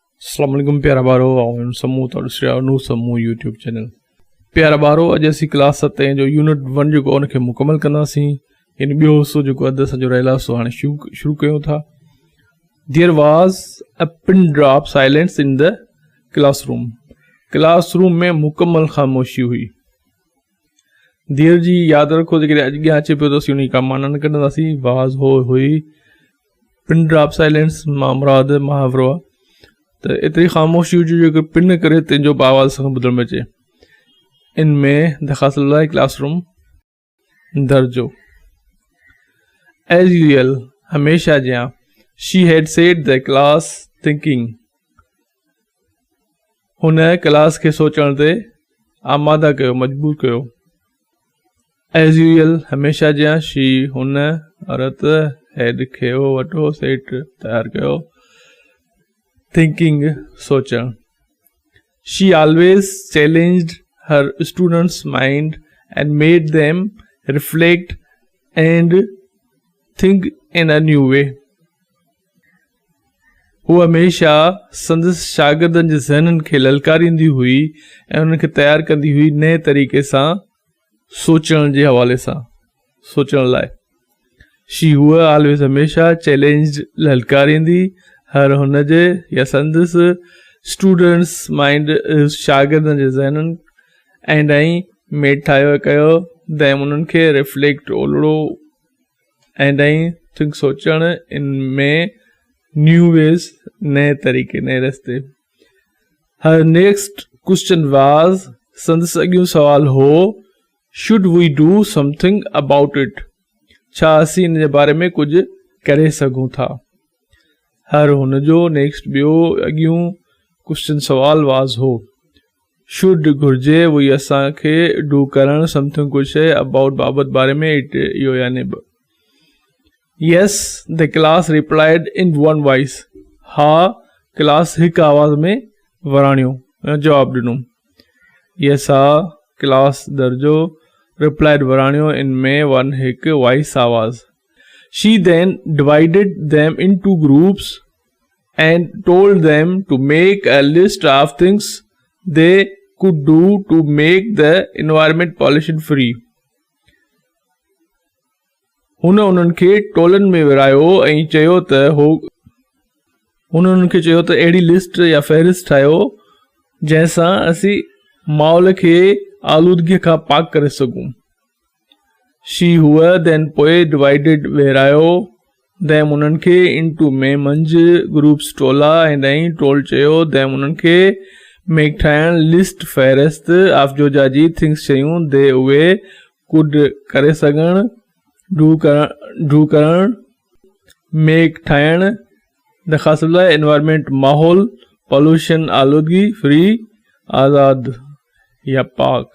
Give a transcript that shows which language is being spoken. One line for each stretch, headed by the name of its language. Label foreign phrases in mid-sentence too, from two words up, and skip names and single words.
Arabic: السلام علیکم
Sindhi: प्यारा बारो समूह तो नूर समूह यूट्यूब चैनल। प्यारा बारो अॼु असीं क्लास 7 जो यूनिट 1 जेको उनखे मुकमल कंदासीं। यानी ॿियो हिसो जेको अधु असांजो रहियल आहे सो हाणे शुरू कयूं था।
English: there was a pin drop silence in the classroom
Sindhi: में मुकमल ख़ामोशी हुई। देर जी यादि रखो जेकॾहिं अॻियां अचे पियो त असीं उन का माना न कढंदासीं। वाज़ हो हुई,
English: pin drop silence
Sindhi: मां मुराद मुहावरो आहे त एतिरी ख़ामोशी हुजे जेको पिन करे तंहिंजो आवाज़ सां ॿुधण में अचे। इन में दख़ासल आहे क्लासरूम दर्जो।
English: as usual
Sindhi: हमेशा जहिं
English: she had said the class thinking,
Sindhi: हुन क्लास खे सोचण ते आमादा कयो, मजबूर कयो।
English: as usual
Sindhi: हमेशा जहिं शी हुन औरत हैड खयो वठो सेट तयारु कयो थिंकिंग सोचण।
English: She always challenged her students' mind and made them reflect and think in a new way.
Sindhi: हू हमेशा संदसि शागिर्दनि जे ज़हननि खे ललकारींदी हुई ऐं उन्हनि खे तयारु कंदी हुई नए तरीक़े सां सोचण जे हवाले सां सोचण लाइ। शी हूअ ऑलवेज हमेशा चैलेंज ललकारींदी हर हुनजे या संदसि
English: students mind
Sindhi: शागिर्दनि जे ज़हननि एंड ऐं मेड ठाहियो कयो दैम उन्हनि खे रिफ्लेक्ट ओलड़ो एंड ऐं थिंक सोचण इन में
English: new ways
Sindhi: नए तरीक़े नए रस्ते।
English: her next question was
Sindhi: संदसि अॻियो सवाल हो
English: should we do something about it,
Sindhi: छा असीं इन जे बारे में कुझु करे सघूं था। हर हुनजो नेक्स्ट ॿियो अॻियूं क्वेश्चन सवाल वाज़ हो शुड घुर्जे वही असांखे डू करण समथिंग कुझु शइ अबाउट बाबति बारे में इट इहो यानी
English: yes the class replied in one voice,
Sindhi: हा क्लास हिकु आवाज़ में वराणियो जवाबु ॾिनो। यस हा क्लास दर्जो रिप्लाइड वराणियो इन में वन हिकु वॉइस आवाज़।
English: She then divided them into groups and told them to make a list of things they could do to make the environment pollution free.
Sindhi: हुन उन्हनि खे टोलनि में विरायो ऐं चयो त अहिड़ी लिस्ट या फ़हरिस्त ठाहियो जंहिंसां असीं माहौल खे आलूदगीअ खां पाक करे सघूं। शी हूअ देन पोइ डिवाइडेड विरायो दैम उन्हनि खे इंटू में मंझि ग्रुप्स टोला ऐं टोल चयो दैम उन्हनि खे मेक ठाहिण लिस्ट फ़हरिस्त ऑफ जो जी थिंग्स शयूं दे उहे कुड करे सघनि डू करण मेक ठाहिण दख़ासल एनवायरमेंट माहौल पॉल्यूशन आलूदगी फ्री आज़ाद या पाक।